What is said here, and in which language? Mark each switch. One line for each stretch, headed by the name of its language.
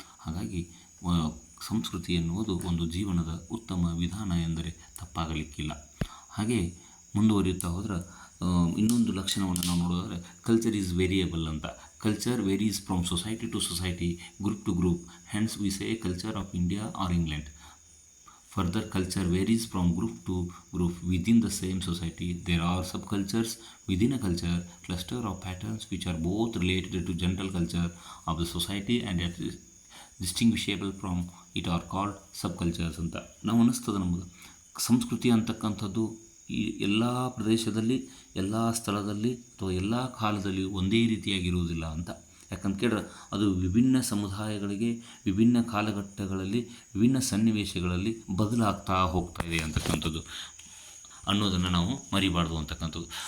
Kannada: ಹಾಗಾಗಿ ಸಂಸ್ಕೃತಿ ಎನ್ನುವುದು ಒಂದು ಜೀವನದ ಉತ್ತಮ ವಿಧಾನ ಎಂದರೆ ತಪ್ಪಾಗಲಿಕ್ಕಿಲ್ಲ. ಹಾಗೆ ಮುಂದುವರಿಯುತ್ತಾ ಹೋದ್ರೆ ಇನ್ನೊಂದು ಲಕ್ಷಣವನ್ನು ನಾವು ನೋಡೋದಾದರೆ,
English: culture is variable
Kannada: ಅಂತ.
English: Culture varies from society to society, group to group, hence we say culture of India or England. Further, culture varies from group to group within the same society. There are subcultures within a culture, cluster of patterns which are both related to general culture of the society and yet distinguishable from it are called subcultures ಅಂತ.
Kannada: ನಾವು ಅನ್ನಿಸ್ತದೆ ನಮಗೆ, ಸಂಸ್ಕೃತಿ ಅಂತಕ್ಕಂಥದ್ದು ಈ ಎಲ್ಲ ಪ್ರದೇಶದಲ್ಲಿ, ಎಲ್ಲ ಸ್ಥಳದಲ್ಲಿ ಅಥವಾ ಎಲ್ಲ ಕಾಲದಲ್ಲಿ ಒಂದೇ ರೀತಿಯಾಗಿರುವುದಿಲ್ಲ ಅಂತ. ಯಾಕಂತ ಕೇಳಿದ್ರೆ ಅದು ವಿಭಿನ್ನ ಸಮುದಾಯಗಳಿಗೆ, ವಿಭಿನ್ನ ಕಾಲಘಟ್ಟಗಳಲ್ಲಿ, ವಿಭಿನ್ನ ಸನ್ನಿವೇಶಗಳಲ್ಲಿ ಬದಲಾಗ್ತಾ ಹೋಗ್ತಾ ಇದೆ ಅಂತಕ್ಕಂಥದ್ದು ಅನ್ನೋದನ್ನು ನಾವು ಮರಿಬಾರ್ದು ಅಂತಕ್ಕಂಥದ್ದು.